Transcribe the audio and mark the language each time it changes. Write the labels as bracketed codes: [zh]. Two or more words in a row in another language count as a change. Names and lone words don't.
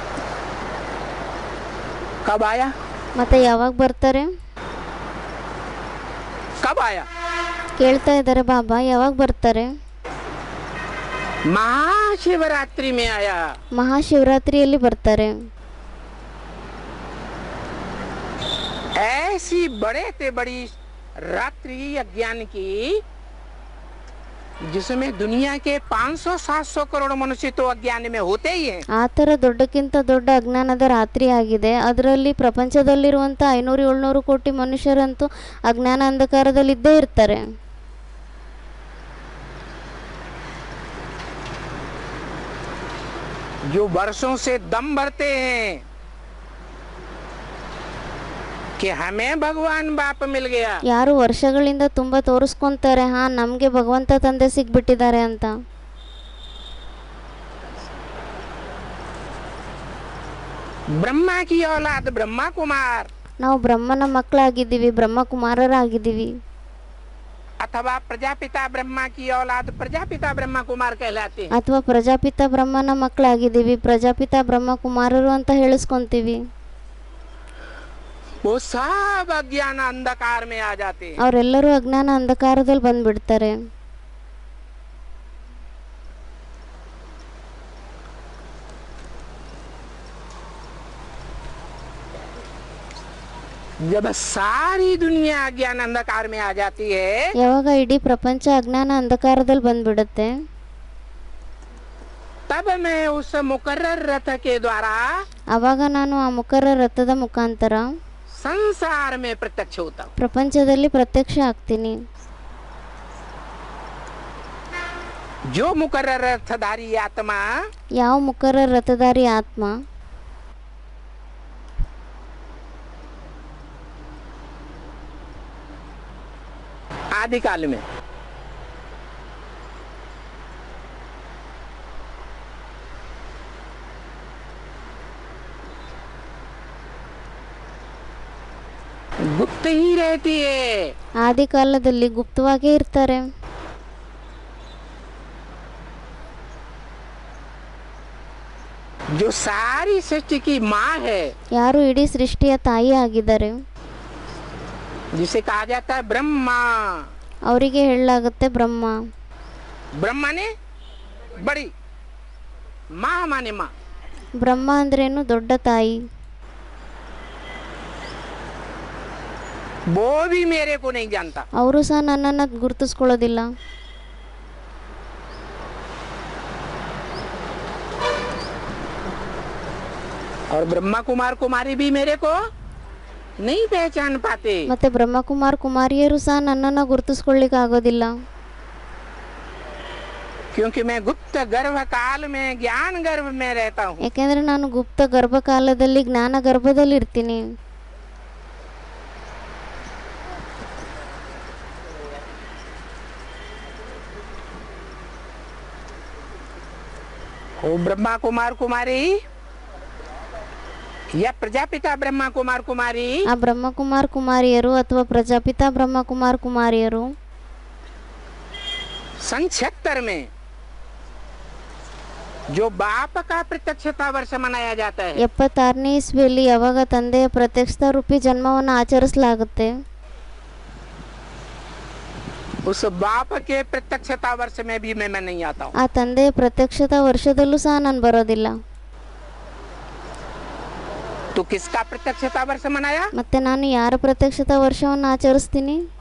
[hi] कब आया? [kn] ಮತ್ತೆ ಯಾವಾಗ ಬರ್ತಾರೆ? [hi] आया? [kn] ಕೇಳ್ತಾ ಇದ್ದಾರೆ ಬಾಬಾ ಯಾವಾಗ ಬರ್ತಾರೆ? [hi] महाशिवरात्रि में आया। [kn] ಮಹಾಶಿವರಾತ್ರಿಯಲ್ಲಿ ಬರ್ತಾರೆ. [hi] ऐसी बड़े से बड़ी रात्रि अज्ञान की जिसमें दुनिया के 500-700 करोड़ मनुष्य तो अज्ञान में होते ही हैं। [kn] ಆ ಥರ ದೊಡ್ಡಕ್ಕಿಂತ ದೊಡ್ಡ ಅಜ್ಞಾನದ ರಾತ್ರಿ ಆಗಿದೆ. ಅದರಲ್ಲಿ ಪ್ರಪಂಚದಲ್ಲಿರುವಂಥ 500-700 ಕೋಟಿ ಮನುಷ್ಯರಂತೂ ಅಜ್ಞಾನ ಅಂಧಕಾರದಲ್ಲಿ ಇದ್ದೇ ಇರ್ತಾರೆ. [hi] जो वर्षों से दम भरते हैं कि हमें भगवान बाप मिल गया, [kn] ಯಾರು ವರ್ಷಗಳಿಂದ ತುಂಬ ತೋರಿಸ್ಕೊಂತಾರೆ ನಮಗೆ ಭಗವಂತ ತಂದೆ ಸಿಗ್ಬಿಟ್ಟಿದ್ದಾರೆ ಅಂತ. [hi] ब्रह्मा की औलाद ब्रह्मा कुमार [kn] ನಾವು ಬ್ರಹ್ಮನ ಮಕ್ಕಳಾಗಿದ್ದೀವಿ, ಬ್ರಹ್ಮಕುಮಾರರಾಗಿದ್ದೀವಿ. [hi] अथवा प्रजापिता ब्रह्मा की औलाद प्रजापिता ब्रह्मा कुमार कहलाते हैं। [kn] ಅಥವಾ ಪ್ರಜಾಪಿತ ಬ್ರಹ್ಮನ ಮಕ್ಕಳಾಗಿದ್ದೀವಿ, ಪ್ರಜಾಪಿತ ಬ್ರಹ್ಮಕುಮಾರರು ಅಂತ ಹೇಳಿಸ್ಕೊಂತೀವಿ. [hi] वो सब अज्ञान अंधकार में आ जाते हैं। [kn] ಅವರೆಲ್ಲರೂ ಅಜ್ಞಾನ ಅಂಧಕಾರದಲ್ಲಿ ಬಂದ್ಬಿಡ್ತಾರೆ. [hi] जब सारी दुनिया अज्ञान अंधकार में आ जाती है, [kn] ಯಾವಾಗ ಇಡೀ ಪ್ರಪಂಚ ಅಜ್ಞಾನ ಅಂಧಕಾರದಲ್ಲಿ ಬಂದ್ಬಿಡುತ್ತೆ, [hi] तब मैं उस मुकर्रर रथ के द्वारा [kn] ಆವಾಗ ನಾನು ಆ ಮುಖರ ರಥದ ಮುಖಾಂತರ [hi] संसार में प्रत्यक्ष होता हूँ। [kn] ಪ್ರಪಂಚದಲ್ಲಿ ಪ್ರತ್ಯಕ್ಷ ಆಗ್ತೀನಿ. [hi] जो मुकर्रर रथधारी आत्मा [kn] ಯಾವ ಮುಖರ ರಥಧಾರಿ ಆತ್ಮ [hi] आदि काल में गुप्त ही रहती है, [kn] ಆದಿ ಕಾಲದಲ್ಲಿ ಗುಪ್ತವಾಗೇ ಇರ್ತಾರೆ. [hi] जो सारी सृष्टि की माँ है, [kn] ಯಾರು ಇಡೀ ಸೃಷ್ಟಿಯ ತಾಯಿ ಆಗಿದ್ದಾರೆ, [hi] जिसे कहा जाता है ब्रह्मा। [kn] ಅವರಿಗೆ ಹೇಳಲಾಗುತ್ತೆ ಬ್ರಹ್ಮ. [hi] ब्रह्मा ने बड़ी, माँ माने माँ। [kn] ಬ್ರಹ್ಮ ಅಂದ್ರೇನು? ದೊಡ್ಡ ತಾಯಿ. [hi] वो भी मेरे को नहीं जानता। [kn] ಅವರು ಸಹ ನನ್ನನ್ನು ಗುರುತಿಸ್ಕೊಳ್ಳೋದಿಲ್ಲ. [hi] और ब्रह्मा कुमार कुमारी भी मेरे को नहीं पहचान पाते, [kn] ಮತ್ತೆ ಬ್ರಹ್ಮಕುಮಾರ್ ಕುಮಾರಿಯರು ಸಹ ನನ್ನನ್ನು ಗುರುತಿಸ್ಕೊಳ್ಳಿಕ್ಕೆ ಆಗೋದಿಲ್ಲ. [hi] क्योंकि मैं गुप्त गर्भ काल में ज्ञान गर्भ में रहता हूँ। [kn] ಯಾಕೆಂದ್ರೆ ನಾನು ಗುಪ್ತ ಗರ್ಭಕಾಲದಲ್ಲಿ ಜ್ಞಾನ ಗರ್ಭದಲ್ಲಿ ಇರ್ತೀನಿ. [hi] वो ब्रह्मा कुमार कुमारी या प्रजापिता ब्रह्मा कुमार कुमारी [kn] ಆ ಬ್ರಹ್ಮಕುಮಾರ್ ಕುಮಾರಿಯರು ಅಥವಾ ಪ್ರಜಾಪಿತ ಬ್ರಹ್ಮಕುಮಾರ್ ಕುಮಾರಿಯರು [hi] सन 76 में जो बाप का प्रत्यक्षता वर्ष मनाया जाता है, [kn] 76ನೇ ಇಸ್ವಿಯಲ್ಲಿ ಯಾವಾಗ ತಂದೆಯ ಪ್ರತ್ಯಕ್ಷ ರೂಪಿ ಜನ್ಮವನ್ನು ಆಚರಿಸಲಾಗುತ್ತೆ, [hi] उस बाप के प्रत्यक्षता वर्ष में भी मैं नहीं आता हूँ। [kn] ಆ ತಂದೆಯ ಪ್ರತ್ಯಕ್ಷತಾ ವರ್ಷದಲ್ಲೂ ಸಹ ನಾನು ಬರೋದಿಲ್ಲ. [hi] तो किसका प्रत्यक्षता वर्ष मनाया? [kn] ಮತ್ತೆ ನಾನು ಯಾರ ಪ್ರತ್ಯಕ್ಷತಾ ವರ್ಷವನ್ನು ಆಚರಿಸ್ತೀನಿ?